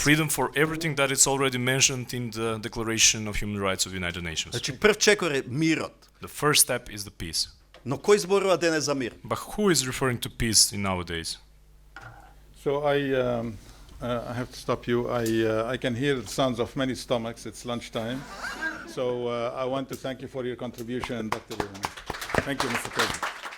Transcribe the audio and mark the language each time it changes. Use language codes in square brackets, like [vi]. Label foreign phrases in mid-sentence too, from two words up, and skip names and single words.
[en] Freedom for everything that is already mentioned in the Declaration of Human Rights of the United Nations. [mk] Значи прв чекор е мирот. [en] The first step is the peace. [mk] Но кој зборува денес за мир? [en] But who is referring to peace in nowadays? So I have to stop you. I can hear the sounds of many stomachs. It's lunchtime. So I want to thank you for your contribution, Dr. Ivanov. Thank you, Mr. President.